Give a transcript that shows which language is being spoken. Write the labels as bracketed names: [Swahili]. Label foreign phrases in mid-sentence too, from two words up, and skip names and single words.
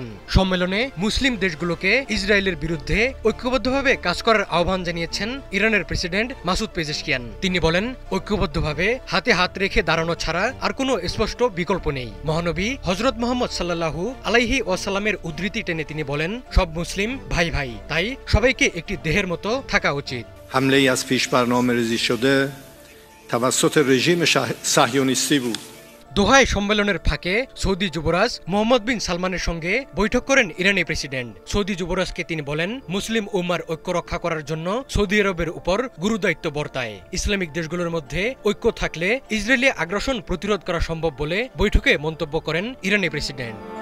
[Bangla] সম্মেলনে মুসলিম দেশগুলোকে ইসরায়েলের বিরুদ্ধে ঐক্যবদ্ধভাবে কাজ করার আহ্বান জানিয়েছেন ইরানের প্রেসিডেন্ট মাসুদ পেজেশকিয়ান। তিনি বলেন, ঐক্যবদ্ধভাবে হাতে হাত রেখে দাঁড়ানো ছাড়া আর কোনো স্পষ্ট বিকল্প নেই। মহানবী হযরত মুহাম্মদ সাল্লাল্লাহু আলাইহি ওয়াসাল্লামের উদ্ধৃতি টেনে তিনি বলেন, সব মুসলিম ভাই ভাই, তাই সবাইকে একটি দেহের মতো থাকা উচিত। [Persian] حمله از پیش برنامه‌ریزی شده توسط رژیم صهیونیستی بود। [Bangla] দোহায় সম্মেলনের ফাঁকে সৌদি যুবরাজ মোহাম্মদ বিন সালমানের সঙ্গে বৈঠক করেন ইরানি প্রেসিডেন্ট। সৌদি যুবরাজকে তিনি বলেন, মুসলিম উম্মার ঐক্য রক্ষা করার জন্য সৌদি আরবের উপর গুরুদায়িত্ব বর্তায়। ইসলামিক দেশগুলোর মধ্যে ঐক্য থাকলে ইসরায়েলি আগ্রাসন প্রতিরোধ করা সম্ভব বলে বৈঠকে মন্তব্য করেন ইরানি প্রেসিডেন্ট।